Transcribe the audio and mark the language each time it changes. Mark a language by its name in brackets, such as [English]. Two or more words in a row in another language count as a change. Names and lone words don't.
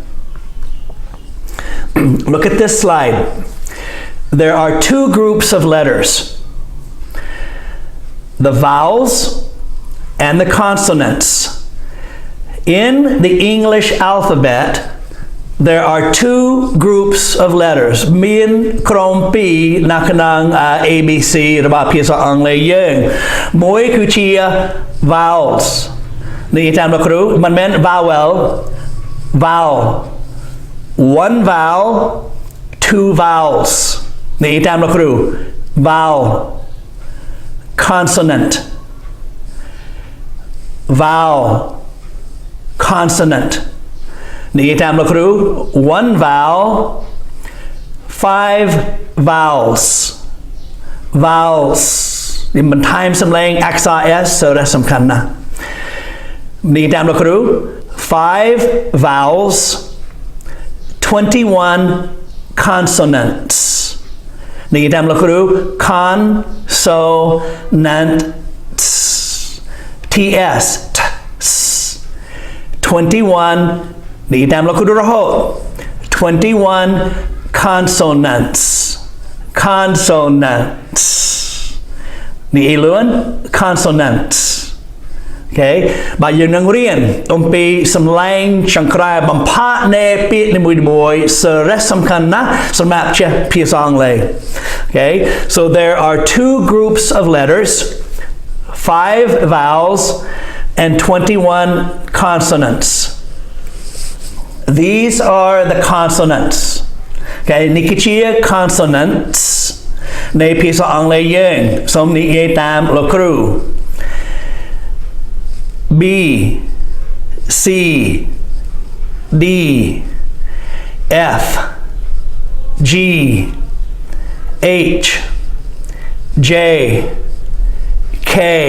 [English] Look at this slide. There are two groups of letters. The vowels and the consonants. In the English alphabet, there are two groups of letters. [Khmer] មានក្រុមពីរនៅក្នុង ABC របស់ភាសាអង់គ្លេសយើងមួយគឺជា vowels នេះតាមលោកគ្រូមិនមែន [English] vowel one vowel two vowels [Khmer] នេះតាមលោកគ្រូ [English] vowel consonant vowel consonant [Khmer] នេះតាមលោកគ្រូ [English] one vowel 5 vowels [Khmer] នេះបន្ថែមសំឡេងអក្សរ S សារៈសំខាន់ណាស់នេះតាមលោកគ្រូ 5 vowels 21 consonants នេះតាមលោកគ្រូ consonants TS 21 នេះតាមលោកគ្រូរហូត 21 consonants នេះ អីលឿន consonants Okay បើយើងនឹងរៀនអំពីសំឡេងចង្ក្រែបំផាកនៃពាក្យនីមួយៗសារៈសំខាន់ណាស់សម្រាប់ចេះភាសាអង់គ្លេស [English] Okay so there are two groups of letters 5 vowels and 21 consonants These are the consonants. [Khmer] Okay, នេះគឺជា consonants នៃភាសាអង់គ្លេសយើងសូមនិយាយតាមលោកគ្រូ [English] B C D F G H J K